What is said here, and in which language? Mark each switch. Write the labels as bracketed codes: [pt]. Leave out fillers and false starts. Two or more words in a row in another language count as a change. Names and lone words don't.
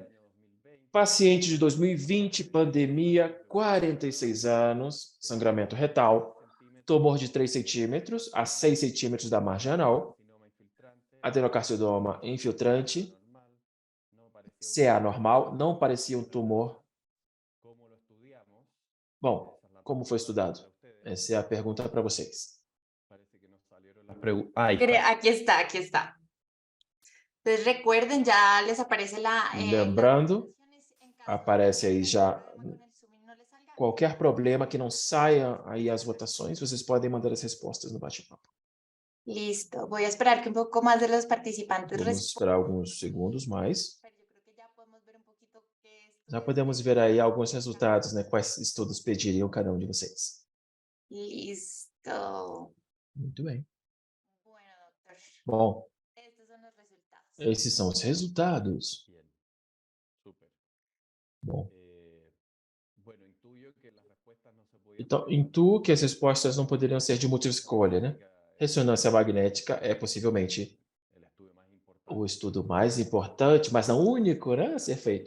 [pt] Paciente de 2020, pandemia, 46 anos, sangramento retal, tumor de 3 centímetros a 6 centímetros da margem anal, adenocarcinoma infiltrante, CA normal, não parecia um tumor. Bom, como foi estudado? Essa é a pergunta para vocês. [es] Aquí está, aquí está. Entonces recuerden, ya les aparece la... [pt] Lembrando, aparece aí já qualquer problema que não saia aí as votações, vocês podem mandar as respostas no bate-papo. [es] Listo, voy a esperar que un poco más de los participantes [pt] Vamos esperar alguns segundos mais. [es] pero yo creo que ya podemos ver un poquito qué [pt] Já podemos ver aí alguns resultados, né? Quais estudos pediriam cada um de vocês. [es] Listo. [pt] Muito bem. [es] Bueno, doctor, [pt] Bom, [es] estos son los resultados. [pt] esses são os resultados. Bom, então, intuo que as respostas não poderiam ser de múltipla escolha, né? Ressonância magnética é possivelmente o estudo mais importante, mas não único, né, a ser feito.